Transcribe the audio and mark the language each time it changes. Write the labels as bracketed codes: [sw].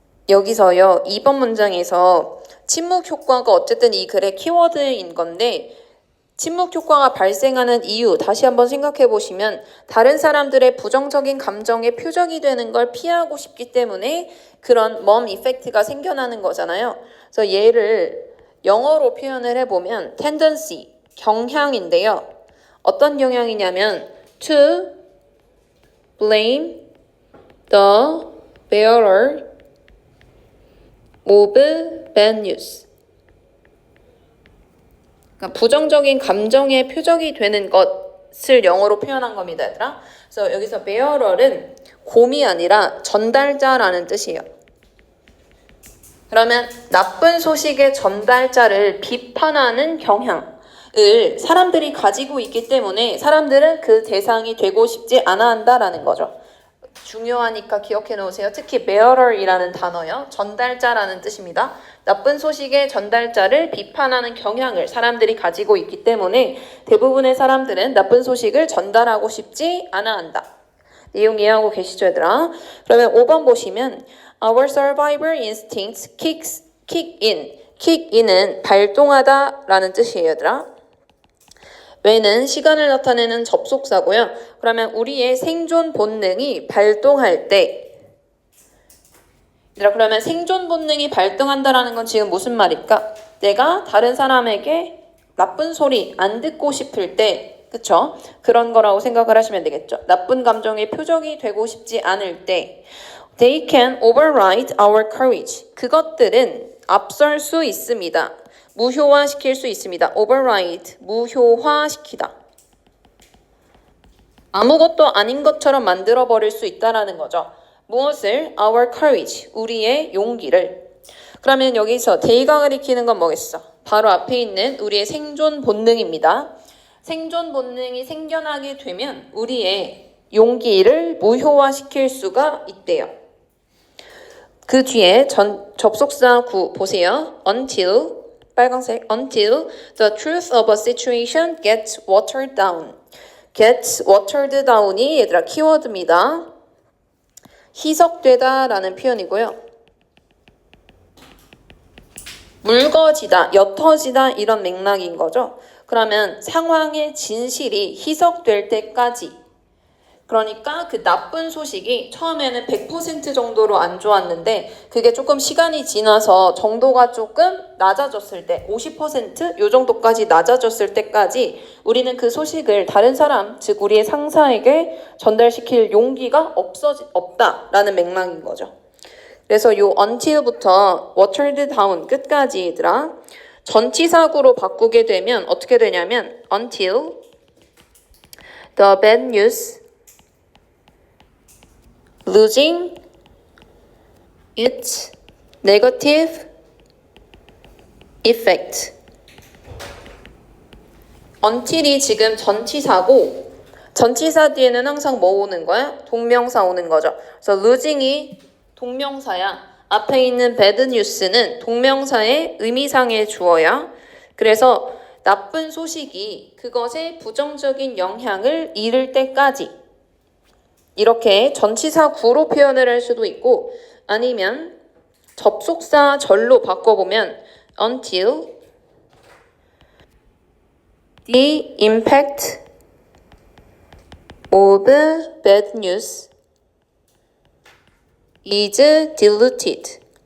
[ko] 여기서요, 2번 문장에서 침묵 효과가 어쨌든 이 글의 키워드인 건데 침묵 효과가 발생하는 이유 다시 한번 생각해 보시면 다른 사람들의 부정적인 감정의 표적이 되는 걸 피하고 싶기 때문에 그런 멈 이펙트가 생겨나는 거잖아요. 그래서 얘를 영어로 표현을 해보면 tendency, 경향인데요. 어떤 경향이냐면 [en] to blame the bearer of bad news. [ko] 그러니까 부정적인 감정의 표적이 되는 것을 영어로 표현한 겁니다, 얘들아. 그래서 여기서 bearer은 곰이 아니라 전달자라는 뜻이에요. 그러면 나쁜 소식의 전달자를 비판하는 경향을 사람들이 가지고 있기 때문에 사람들은 그 대상이 되고 싶지 않아 한다라는 거죠. 중요하니까 기억해 놓으세요. 특히 bearer이라는 단어요. 전달자라는 뜻입니다. 나쁜 소식의 전달자를 비판하는 경향을 사람들이 가지고 있기 때문에 대부분의 사람들은 나쁜 소식을 전달하고 싶지 않아 한다. 내용 이해하고 계시죠, 얘들아? 그러면 5번 보시면 [en] Our survivor instincts kick in. [ko] kick in은 발동하다라는 뜻이에요, 얘들아. 왜는 시간을 나타내는 접속사고요. 그러면 우리의 생존 본능이 발동할 때 얘들아, 그러면 생존 본능이 발동한다라는 건 지금 무슨 말일까? 내가 다른 사람에게 나쁜 소리 안 듣고 싶을 때 그쵸? 그런 거라고 생각을 하시면 되겠죠. 나쁜 감정의 표적이 되고 싶지 않을 때 [en] They can override our courage. [ko] 그것들은 앞설 수 있습니다. 무효화시킬 수 있습니다. override, 무효화시키다. 아무것도 아닌 것처럼 만들어버릴 수 있다라는 거죠. 무엇을? [en] Our courage, [ko] 우리의 용기를. 그러면 여기서 They가 가리키는 건 뭐겠어? 바로 앞에 있는 우리의 생존 본능입니다. 생존 본능이 생겨나게 되면 우리의 용기를 무효화시킬 수가 있대요. 그 뒤에 접속사 9 보세요. [en] Until, [ko] 빨간색, [en] until the truth of a situation gets watered down. gets watered down [ko] 이 얘들아 키워드입니다. 희석되다 라는 표현이고요. 묽어지다, 옅어지다 이런 맥락인 거죠. 그러면 상황의 진실이 희석될 때까지, 그러니까 그 나쁜 소식이 처음에는 100% 정도로 안 좋았는데 그게 조금 시간이 지나서 정도가 조금 낮아졌을 때 50% 요 정도까지 낮아졌을 때까지 우리는 그 소식을 다른 사람, 즉 우리의 상사에게 전달시킬 용기가 없다라는 맥락인 거죠. 그래서 요 until부터 watered down 끝까지 얘들아 전치사구로 바꾸게 되면 어떻게 되냐면 [en] until the bad news losing its negative effect. [ko] until이 지금 전치사고 전치사 뒤에는 항상 뭐 오는 거야? 동명사 오는 거죠. 그래서 losing이 동명사야. 앞에 있는 bad news는 동명사의 의미상의 주어야. 그래서 나쁜 소식이 그것의 부정적인 영향을 잃을 때까지 이렇게 전치사 구로 표현을 할 수도 있고 아니면 접속사 절로 바꿔보면 [en] until the impact of bad news is diluted.